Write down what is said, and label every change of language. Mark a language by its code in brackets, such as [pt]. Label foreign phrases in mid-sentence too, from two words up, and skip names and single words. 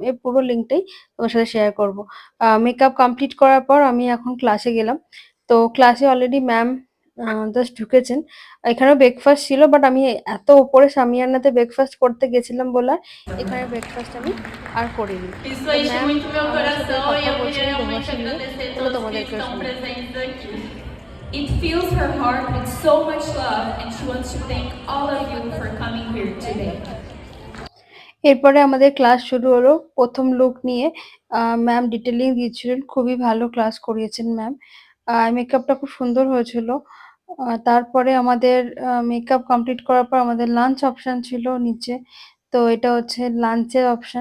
[bn] এর পুরো লিঙ্কটাই তোমার সাথে শেয়ার করব। [en] makeup complete [bn] করার পর আমি এখন ক্লাসে গেলাম। তো ক্লাসে [en] already ma'am just [bn] ঢুকেছেন। এখানেও ব্রেকফাস্ট ছিল, বাট আমি এত উপরে শামিয়ানাতে ব্রেকফাস্ট করতে গেছিলাম বলে এখানে ব্রেকফাস্ট আমি আর করিনি। [pt] Isso [bn] তো [pt] enche [bn] ম্যাম [pt] muito meu [bn] আমার সাথে [pt] coração e [bn] কথা [pt] eu queria [bn] বলছিলেন [pt] realmente [bn] দেবাংশী নিয়ে। [pt] agradecer [bn] চলো [pt] todos que [bn] তোমাদেরকেও [pt] estão [bn] শোনাই। [pt] presentes aqui. [en] It fills her heart with so much love and she wants to thank all of you for coming here today. [bn] এরপরে আমাদের ক্লাস শুরু হলো। ১ম লুক নিয়ে [en] ma'am detailing [bn] দিচ্ছিলেন। খুবই ভালো ক্লাস করিয়েছেন ম্যাম। মেকআপটা খুব সুন্দর হয়েছিল। তারপরে আমাদের [en] makeup complete [bn] করার পর আমাদের [en] lunch option [bn] ছিল নিচে। তো এটা হচ্ছে লাঞ্চের অপশন।